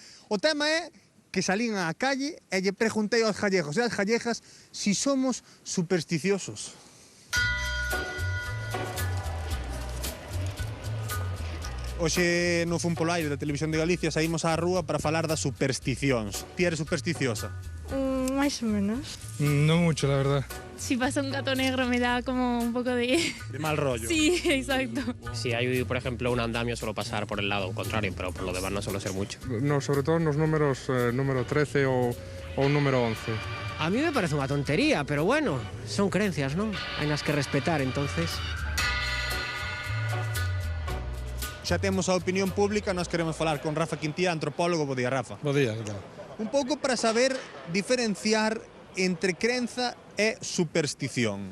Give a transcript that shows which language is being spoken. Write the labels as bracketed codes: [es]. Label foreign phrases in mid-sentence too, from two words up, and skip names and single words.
[gl] O tema é que salín á calle e lle preguntei aos gallegos e ás gallegas si somos supersticiosos. Hoxe no Fun polo Aire da Televisión de Galicia saímos á rúa para falar das supersticións. Ti eres supersticiosa? [es] Más o menos. No mucho, la verdad. Si pasa un gato negro me da como un poco de... De mal rollo. Sí, exacto. Si hay, por ejemplo, un andamio, suelo pasar por el lado contrario, pero por lo demás no suelo ser mucho. No, sobre todo nos números número 13 o número 11. A mí me parece [gl] unha tontería, [es] pero bueno, son creencias, ¿no? [gl] Hai nas que respetar, entonces... Xa temos a opinión pública, nós queremos falar con Rafa Quintía, antropólogo. Bo día, Rafa. Bo día, claro. Un pouco para saber diferenciar entre crenza e superstición.